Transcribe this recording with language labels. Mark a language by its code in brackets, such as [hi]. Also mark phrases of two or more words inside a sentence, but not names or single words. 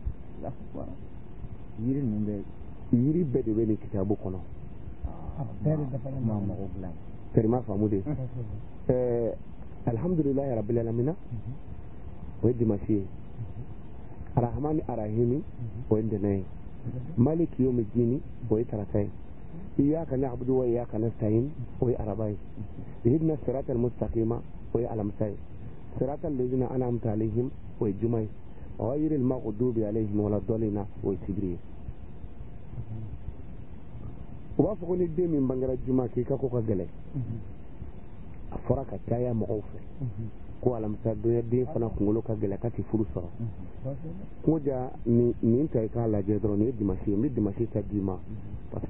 [bm] yiri ninnu bɛ yiri bɛɛ de bɛ nin kitabu kɔnɔ terima faamu de [ar] الحمد لله رب العالمين [bm] o ye dimanche ye [ar] الرحمن الرحيم [bm] o ye ntɛnɛn ye [ar] مالك يوم الدين [bm] o ye tarata ye [ar] إياك نعبد وإياك نستعين [bm] o ye araba ye [ar] اهدنا الصراط المستقيم [bm] o ye alamisa ye [ar] صراط الذين أنعمت عليهم [bm] o ye juma ye [ar] غير المغضوب عليهم ولا الضالين [bm] o ye sibiri ye u b'a fɔ ko ni den min bangera juma k'i ka ko ka gɛlɛn a fɔra ka caya mɔgɔw fɛ ko alamisa donya den fana kunkolo ka gɛlɛn ka ti furu sɔrɔ ko ja nin ta i k'a lajɛ dɔrɔn nin ye dimanche ye n bɛ dimanche ta d'i ma [fr] parce que